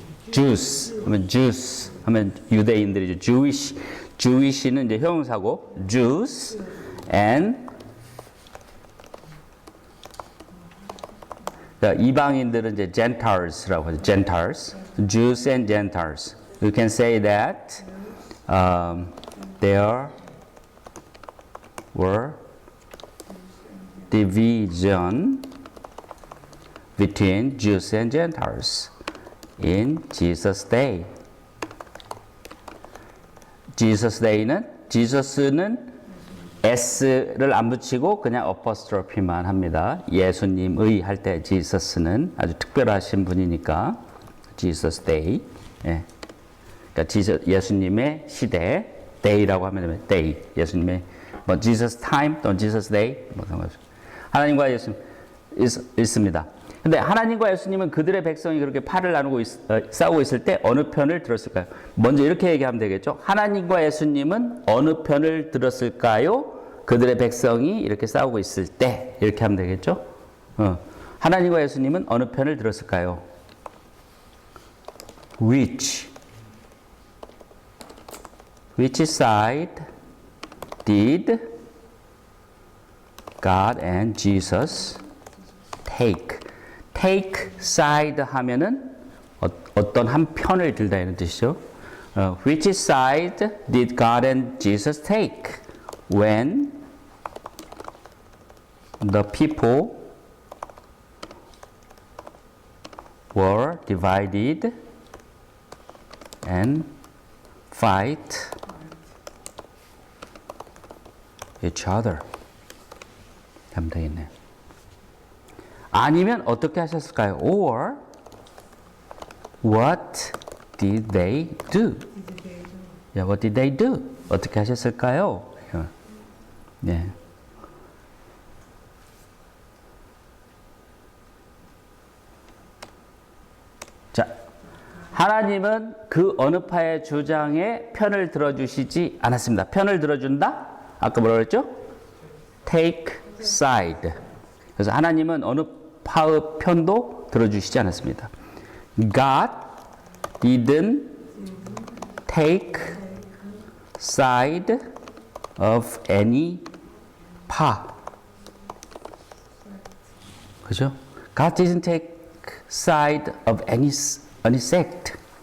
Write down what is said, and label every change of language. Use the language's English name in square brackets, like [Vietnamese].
[Korean] Jews 하면 유대인들이죠. Jewish는 이제 형용사고, Jews and 이방인들은 이제 Gentiles라고 하죠. [English] Gentiles, Jews and Gentiles. You can say that there were division between Jews and Gentiles in Jesus' day. [Korean] Jesus day는 Jesus는 S를 안 붙이고 그냥 apostrophe만 합니다. 예수님의 할 때 Jesus는 아주 특별하신 분이니까 Jesus day. 예. 그러니까 예수님의 시대 day라고 하면 되면 day. 예수님의 뭐 Jesus time 또는 Jesus day 뭐 상관없이 하나님과 예수님 있습니다. 근데 하나님과 예수님은 그들의 백성이 그렇게 팔을 나누고 싸우고 있을 때 어느 편을 들었을까요? 먼저 이렇게 얘기하면 되겠죠. 하나님과 예수님은 어느 편을 들었을까요? 그들의 백성이 이렇게 싸우고 있을 때 이렇게 하면 되겠죠. 하나님과 예수님은 어느 편을 들었을까요? [English] Which side did God and Jesus take? Take side [Korean] 하면은 어떤 한 편을 들다 이런 뜻이죠. [English] Which side did God and Jesus take when the people were divided and fight each other? [Korean] 하면 되겠네요. 아니면 어떻게 하셨을까요? [English] Or what did they do? Yeah, what did they do? [Korean] 어떻게 하셨을까요? 네. 자, 하나님은 그 어느 파의 주장에 편을 들어주시지 않았습니다. 편을 들어준다? 아까 뭐라고 했죠? [English] Take side. [Korean] 그래서 하나님은 어느 파의 편도 들어주시지 않았습니다. [English] God didn't take side of any 파. [Korean] 그죠? [English] God didn't take side of any sect.